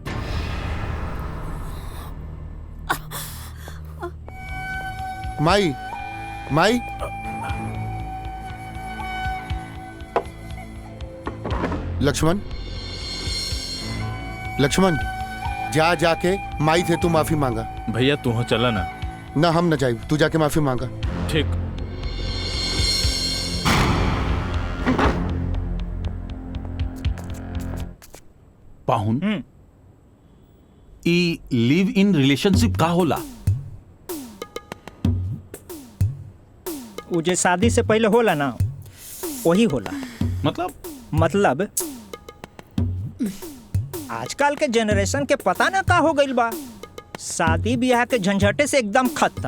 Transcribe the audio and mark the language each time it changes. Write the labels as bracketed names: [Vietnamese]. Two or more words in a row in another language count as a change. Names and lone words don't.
[Bhojpuri] माई माई लक्ष्मण लक्ष्मण, जा जाके माई से तू माफी मांगा। भैया तू हो चला ना। ना हम न जाए, तू जाके माफी मांगा। ठीक। पाहुन, ई [English] live in relationship [Bhojpuri] का होला? वो जे शादी से पहले होला ना, वही होला। मतलब आजकल के जनरेशन के पता ना का हो गइल बा, शादी ब्याह के झंझटे से एकदम खत्म।